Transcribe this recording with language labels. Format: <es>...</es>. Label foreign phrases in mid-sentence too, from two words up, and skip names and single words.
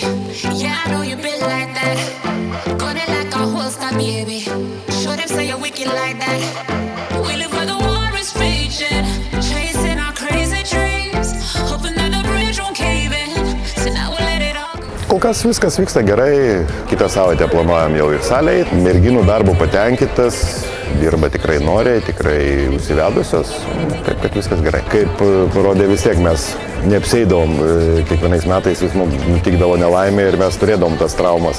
<en>Yeah, I know you been like that. Got it like a holster, baby. Show them say you're wicked like that. We live where the war is raging, chasing our crazy dreams, hoping that the bridge won't cave in. So now we'll let it all go.</en> <lt>Kol kas viskas vyksta gerai, kitą savaitę planuojam jau į salę. Merginų darbo patenkintas, dirba tikrai noriai, tikrai užsivedusios, taip kad viskas gerai. Kaip parodė vis tiek, mes neapseidavom, kiekvienais metais vis nutikdavo nelaimė ir mes turėdavom tas traumas.</lt>